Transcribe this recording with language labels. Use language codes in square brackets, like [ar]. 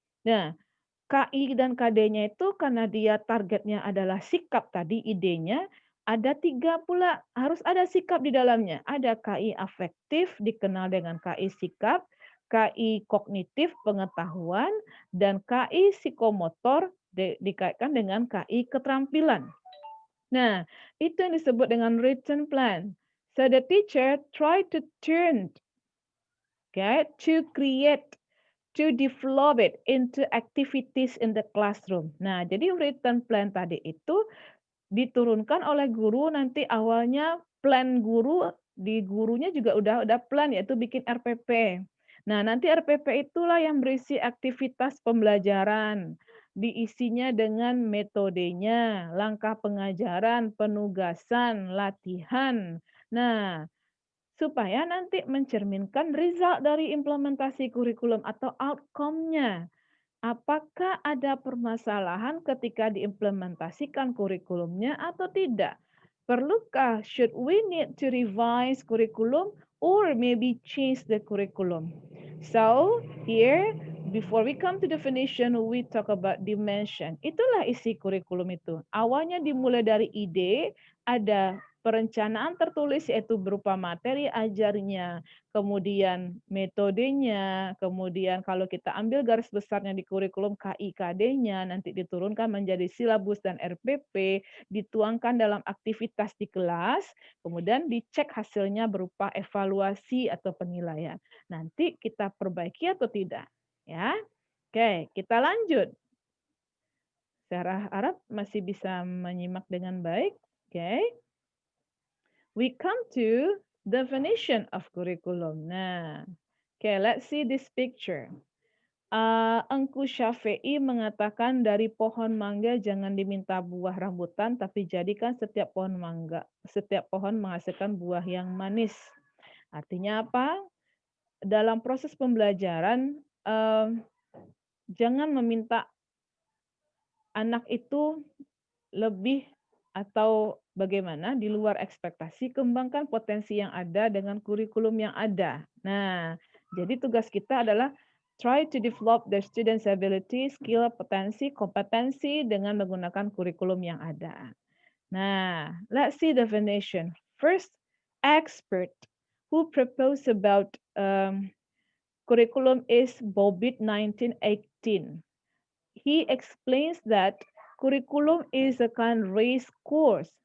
[id] Nah, KI dan KD-nya itu karena dia targetnya adalah sikap tadi, idenya, ada 3 pula, harus ada sikap di dalamnya. Ada KI afektif, dikenal dengan KI sikap, KI kognitif, pengetahuan, dan KI psikomotor, dikaitkan dengan KI keterampilan. Nah, itu yang disebut dengan written plan. [en] So the teacher try to turn, okay, to create, to develop it into activities in the classroom. [id] Nah, jadi written plan tadi itu diturunkan oleh guru, nanti awalnya plan guru, di gurunya juga udah plan, yaitu bikin RPP. Nah, nanti RPP itulah yang berisi aktivitas pembelajaran, diisinya dengan metodenya, langkah pengajaran, penugasan, latihan. Nah, supaya nanti mencerminkan result dari implementasi kurikulum atau outcome-nya. Apakah ada permasalahan ketika diimplementasikan kurikulumnya atau tidak? [en] Perlukah, should we need to revise curriculum or maybe change the curriculum? So, here, before we come to definition, we talk about dimension. [id] Itulah isi kurikulum itu. Awalnya dimulai dari ide, ada perencanaan tertulis yaitu berupa materi ajarnya, kemudian metodenya, kemudian kalau kita ambil garis besarnya di kurikulum KIKD-nya, nanti diturunkan menjadi silabus dan RPP, dituangkan dalam aktivitas di kelas, kemudian dicek hasilnya berupa evaluasi atau penilaian. Nanti kita perbaiki atau tidak. Ya, oke, kita lanjut. Saya harap masih bisa menyimak dengan baik. Oke. [en] We come to definition of curriculum. Nah, okay, let's see this picture. [id] Engku Syafi'i mengatakan dari pohon mangga jangan diminta buah rambutan, tapi jadikan setiap pohon menghasilkan buah yang manis. Artinya apa? Dalam proses pembelajaran, jangan meminta anak itu lebih atau bagaimana di luar ekspektasi, kembangkan potensi yang ada dengan kurikulum yang ada. Nah, jadi tugas kita adalah [en] try to develop the students' ability, skill, [id] potensi, kompetensi dengan menggunakan kurikulum yang ada. [en] Nah, let's see definition. First, expert who proposed about curriculum is Bobbitt 1918. He explains that curriculum is a kind of race course.